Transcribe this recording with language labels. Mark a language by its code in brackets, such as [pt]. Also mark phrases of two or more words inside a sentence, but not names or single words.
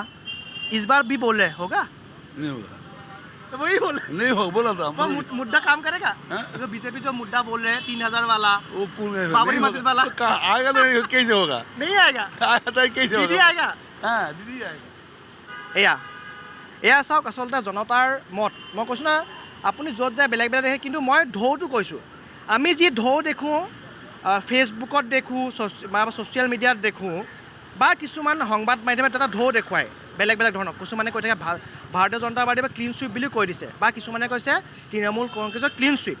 [hi] इस बार भी बोल रहे होगा, नहीं होगा। तो वही बोल नहीं हो बोला था। वो मुद्दा काम करेगा। तो बीजेपी जो मुद्दा बोल रहे हैं 3000 वाला, वो बाबरी मस्जिद वाला, तो आएगा नहीं, कैसे होगा? नहीं आएगा। आएगा तो कैसे होगा? दीदी आएगा। हाँ दीदी आएगा। [as] এয়া চাওক আচলতে জনতাৰ মত। মই কৈছোঁ না, আপুনি য'ত যায় বেলেগ বেলেগ দেখে, কিন্তু মই ঢৌটো কৈছোঁ। আমি যি ঢৌ দেখোঁ ফেচবুকত দেখোঁ বা [en] social media-t [as] দেখোঁ বা কিছুমান সংবাদ মাধ্যমে এটা ঢৌ দেখুৱায় বেলেগ বেলেগ ধৰণৰ। কিছুমানে কৈ থাকে ভাৰতীয় জনতা পাৰ্টিয়ে [en] clean sweep [as] বুলি কৈ দিছে, বা কিছুমানে কৈছে তৃণমূল কংগ্ৰেছৰ [en] clean sweep.